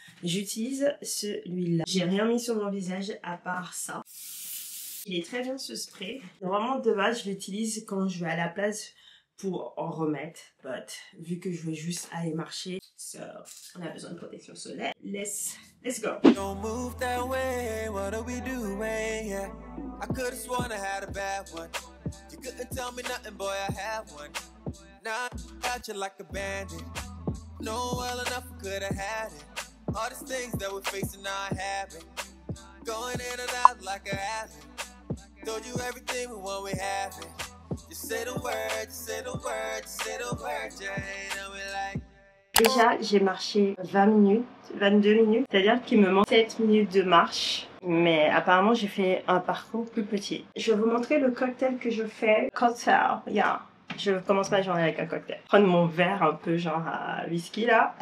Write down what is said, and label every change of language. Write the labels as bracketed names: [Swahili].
[French] J'utilise celui-là. J'ai rien mis sur mon visage à part ça. Il est très bien ce spray. Normalement, de base, je l'utilise quand je vais à la plage pour en remettre. But, vu que je veux juste aller marcher, so, on a besoin de protection solaire. [English] Let's go. Don't move that way. What are we doing? Yeah. I could have sworn I had a bad one. You couldn't tell me nothing, boy, I have one. Now I got you like a bandit. Know well enough I could have had it. All these things that we're facing now I have it. Going in and out like a athlete. Told you everything we want, we have it. Just say the word, just say the word, just say the word, Jane, and we like. [French] Déjà, j'ai marché 20 minutes, 22 minutes, c'est-à-dire qu'il me manque 7 minutes de marche. Mais apparemment, j'ai fait un parcours plus petit. Je vais vous montrer le cocktail que je fais. Cocktail, yeah. Je commence ma journée avec un cocktail. Prendre mon verre un peu genre à whisky là.